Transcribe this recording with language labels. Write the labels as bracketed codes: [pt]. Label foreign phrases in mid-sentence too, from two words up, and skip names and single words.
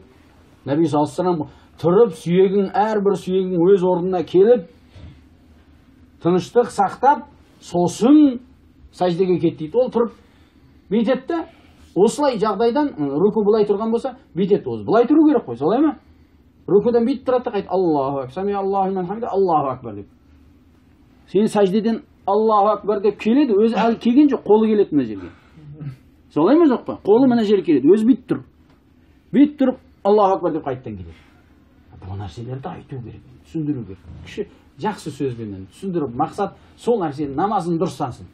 [ar] نبي صلى الله [kk] тұрып, сүйегің, әрбір сүйегің өз орнына келіп, тыныштық сақтап, сосын сәждеге кет дейді. Ол тұрып бүйтеді де, осылай жағдайдан руку былай тұрған болса, бүйтеді өзі. Былай тұру керек қой, солай ма? Рукудан бүйтіп тұрады, қайт [ar] الله أكبر سمع الله لمن حمده الله أكبر [kk] деп. Сен сәждеден [ar] الله أكبر [kk] деп келеді, өзі әлі келген жоқ, қолы келеді мына жерге. Солай ма жоқ па? Қолы мына жерге келеді, өзі бүйтіп тұр. Бүйтіп тұрып, [ar] الله أكبر [kk] деп қайттан келеді. Бұл нәрселерді айту керек, түсіндіру керек. Кіші жақсы сөзбен түсіндіріп, мақсат сол нәрсені намазын дұрыстансын.